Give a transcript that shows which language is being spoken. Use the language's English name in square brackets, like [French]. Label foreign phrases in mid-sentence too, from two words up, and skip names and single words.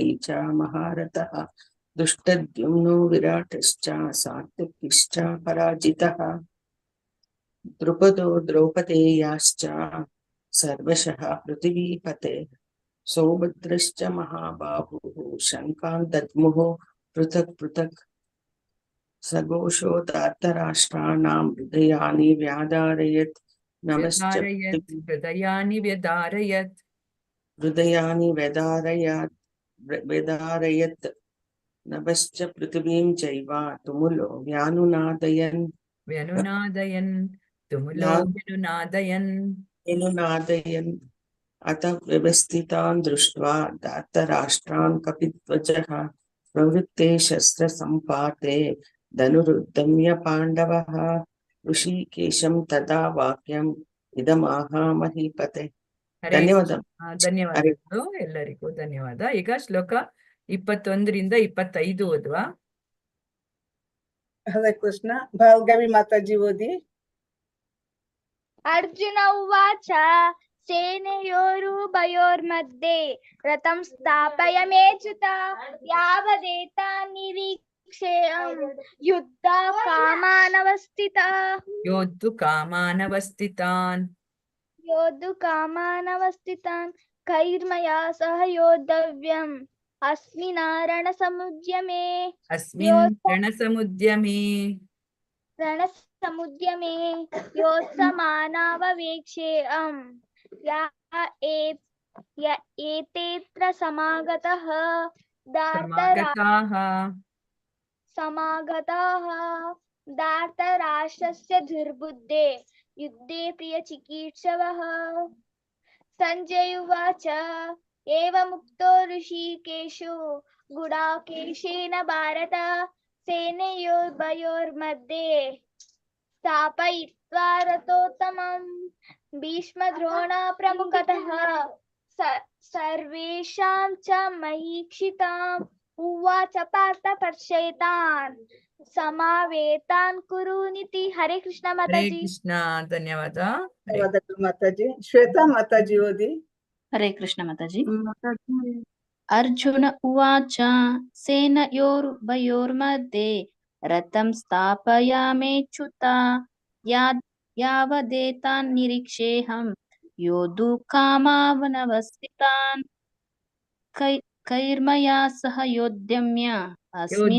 [Sanskrit] ಚ ಮಹಾರಥಃ ದೃಷ್ಟದ್ಯುಮ್ನೋ ವಿರಾಟಶ್ಚ ಸಾತ್ಯಕಿಶ್ಚ ಪರಾಜಿತಃ ದ್ರುಪದೋ ದ್ರೌಪದೇಯಾಶ್ಚ ಸರ್ವಶಃ ಪೃಥಿವೀಪತೆ ಸೌಭದ್ರಶ್ಚ ಮಹಾಬಾಹುಃ ಶಂಖಾನ್ ದದ್ಮುಃ ಪೃಥಕ್ ಪೃಥಕ್ ಸಘೋಷೋ ಧಾರ್ತರಾಷ್ಟ್ರಾಣಾಂ ಹೃದಯಾನಿ ವ್ಯಾಧಾರಯತ್ ನಮಶ್ಚ ಹೃದಯಾನಿ ವ್ಯಧಾರಯತ್ ವ್ಯಧಾರಯತ್ ನಭಶ್ಚ ಪೃಥಿವೀಂ ಚೈವ ತುಮುಲೋ ವ್ಯಾನುನಾದಯನ್ ತುಮುಲೋ ವ್ಯನುನಾದಯನ್ ಅತ ವ್ಯವಸ್ಥಿತಾನ್ ದೃಷ್ಟ್ವಾ ಧಾರ್ತರಾಷ್ಟ್ರಾನ್ ಕಪಿಧ್ವಜಃ ಪ್ರವೃತ್ತೆ ಶಸ್ತ್ರ ಸಂಪಾತೆ ಧನುರುದ್ಯಮ್ಯ ಪಾಂಡವಃ ಋಷಿಕೇಶಂ ತದಾ ವಾಕ್ಯಂ ಇದಮಾಹ ಮಹೀಪತೆ. [Kannada] ಧನ್ಯವಾದ. ಧನ್ಯವಾದಗಳು ಎಲ್ಲರಿಗೂ ಧನ್ಯವಾದ. ಈಗ ಶ್ಲೋಕ 21ರಿಂದ 25 ಓದುವ. ಹರೇ ಕೃಷ್ಣ. ಭಾರ್ಗವಿ ಮಾತಾಜಿ ಓದಿ. [Sanskrit] ಅರ್ಜುನ ಉವಾಚ ಸೇನೆಯೋರುಭಯೋರ್मध्ये ರಥಂ ಸ್ಥಾಪಯಮೇಚ್ಯುತ ಯಾವದೇತಾ ನಿರೀಕ್ಷೇಯಂ ಯುದ್ಧ ಕಾಮಾನವಸ್ಥಿತಾನ್ ಕೈರ್ಮಯಾ ಸಹ ಯೋದ್ಧವ್ಯಂ ಅಸ್ಮಿನ್ ರಣಸमुद्यमे ಯೋತ್ಸಮಾನಾವವೇಕ್ಷೇಯಂ ಯ ಏತೇತ್ರ ಸಮಾಗತಾಃ समागताः धार्तराष्ट्रस्य दुर्बुद्धे युद्धे प्रियचिकीर्षवः संजय उवाच एवमुक्तो ऋषिकेशो गुडाकेशेन भारत सेनयोर्भयोर्मध्ये स्थापयित्वा रथोत्तमम् भीष्मद्रोण प्रमुखतः सर्वेषां च महीक्षिताम् उवाच पार्थ पश्येतान् समावेतान् कुरुनिति। हरे कृष्ण [Kannada] ಹರೇ माताजी। ಕೃಷ್ಣ. ಧನ್ಯವಾದ. ಧನ್ಯವಾದಗಳು ಮಾತಾಜಿ. ಶ್ವೇತಾ ಮಾತಾಜಿ ಓದಿ. ಹರೇ ಕೃಷ್ಣ ಮಾತಾಜಿ. [Sanskrit] ಅರ್ಜುನ ಉವಾಚ ಸೇನಯೋರ್ಭಯೋರ್मध्ये ರಥಂ ಸ್ಥಾಪಯಾಮೇಚ್ಯುತ ಯಾವದೇತಾನ್ ನಿರೀಕ್ಷೇಹಂ ಯೋಧುಕಾಮಾವನವಸ್ಥಿತಾನ್ ಕೈರ್ಮಯಾ ಸಹ ಯೋಧ್ಯಮ್ಯ ಅಸ್ಮಿನ್